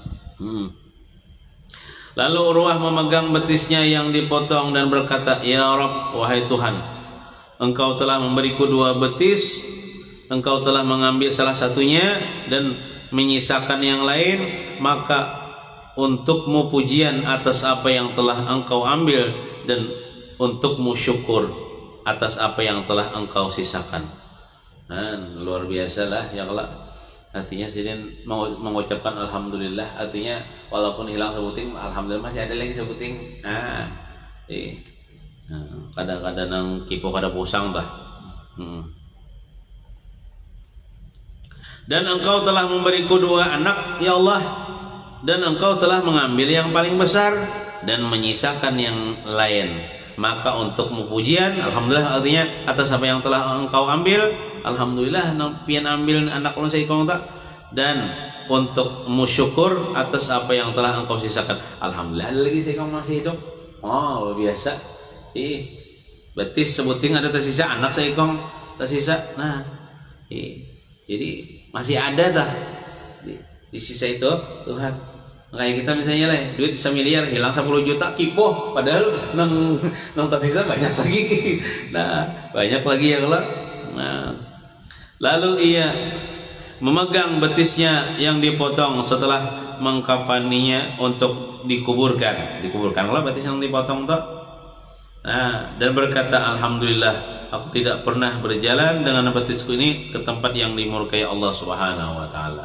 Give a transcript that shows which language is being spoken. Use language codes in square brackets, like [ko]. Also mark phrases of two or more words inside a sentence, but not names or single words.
[id] Lalu Urwah memegang betisnya yang dipotong dan berkata, [ar] ya Rabb, [id] wahai Tuhan, engkau telah memberiku 2 betis, engkau telah mengambil salah satunya dan menyisakan yang lain, maka untukmu pujian atas apa yang telah engkau ambil dan untukmu syukur atas apa yang telah engkau sisakan. Nah, luar biasa lah ya Allah. Artinya sidin mengucapkan alhamdulillah, artinya walaupun hilang sebuting, alhamdulillah masih ada lagi sebuting. [bjn] Kadang-kadang nang kipo kada pusang dah. [id] Dan engkau telah memberiku 2 anak ya Allah, dan engkau telah mengambil yang paling besar dan menyisakan yang lain, maka untukmu pujian, alhamdulillah, artinya atas apa yang telah engkau ambil, alhamdulillah [bjn] pian ambil anak ulun saikong tak, [id] dan untukmu syukur atas apa yang telah engkau sisakan, alhamdulillah ada lagi saikong masih hidup. Oh luar biasa. Betis sebuting ada tersisa, anak saikong tersisa. Nah jadi masih ada dah di sisa itu Tuhan. Kayak kita misalnya lah, duit 1 miliar hilang 10 juta kipoh, padahal nang tersisa banyak lagi. Nah banyak lagi ya Allah. Nah lalu ia memegang betisnya yang dipotong setelah mengkafaninya untuk dikuburkan Allah betis yang dipotong tuh. Nah dan berkata, alhamdulillah, aku tidak pernah berjalan dengan betisku ini ke tempat yang dimurkai [ar] Allah Subhanahu wa taala.